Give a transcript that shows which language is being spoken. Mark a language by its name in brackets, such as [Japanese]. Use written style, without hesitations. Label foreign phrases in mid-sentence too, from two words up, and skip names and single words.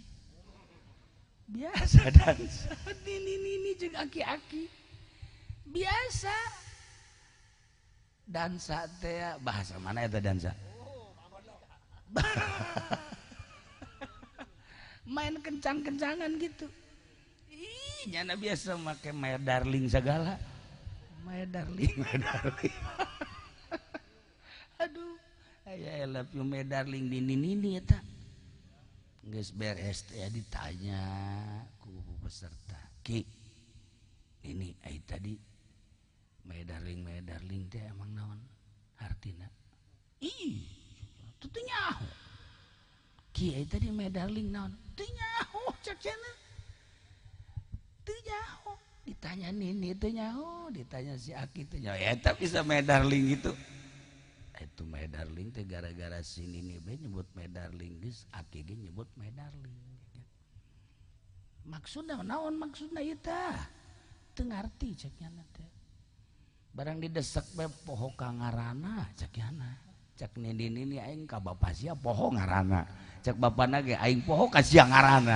[Sundanese] Biasa dansa nini jeung aki-aki. Biasa. Dansa teh bahasa mana eta dansa? Main kencang-kencangan gitu. Ih, nyana biasa make [English] my darling [Sundanese] segala. [English] My darling. Aduh, I love you my darling [Sundanese] nini eta. Geus beres teh ditanya ku peserta. Ki, ini ai tadi [English] my darling [Sundanese] teh emang naon artina? Ih, teu nyaho. Ki ai tadi [English] my darling [Sundanese] naon? Teu nyaho cek cenah. Teu nyaho. Ditanya Nini teu nyaho, ditanya si Aki teu nyaho. Eta bisa [English] my darling [Sundanese] gitu. Itu [English] my darling [Sundanese] teh gara-gara si Nini bae nyebut [English] my darling [Sundanese] geus Aki ge nyebut [English] my darling. [Sundanese] Maksudna naon maksudna ieu tah? Teu ngarti cek nya teh. Barang didesak bae poho ka ngaranna cek nya. Cek Nini aing ka bapa sia poho ngaranna. Cek bapana ge aing poho ka sia ngaranna.